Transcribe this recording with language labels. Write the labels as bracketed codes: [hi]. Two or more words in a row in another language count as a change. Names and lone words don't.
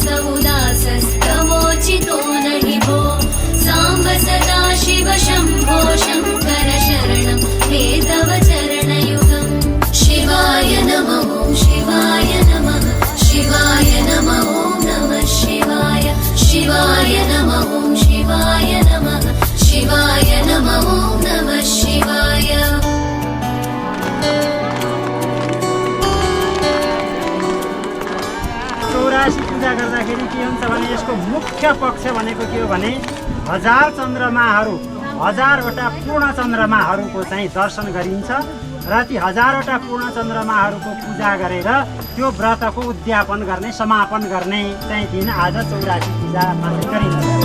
[sa] उदासस्तवोचितो नहि भो साम्ब सदाशिव शम्भो शङ्कर शरणं मे तव चरणयुगम् शिवाय नमः शिवाय नमः शिवाय नमः नमः शिवाय शिवाय नमः शिवाय नमः शिवाय नमः नमः शिवाय [ne] पूजा गर्दाखेरि के हुन्छ भने यसको मुख्य पक्ष भनेको के हो भने 1000 चन्द्रमाहरू 1000वटा पूर्ण चन्द्रमाहरूको चाहिँ दर्शन गरिन्छ र ती 1000वटा पूर्ण चन्द्रमाहरूको पूजा गरेर त्यो व्रतको उद्यापन गर्ने समापन गर्ने चाहिँ दिन आज 84 पूजा गरिन्छ।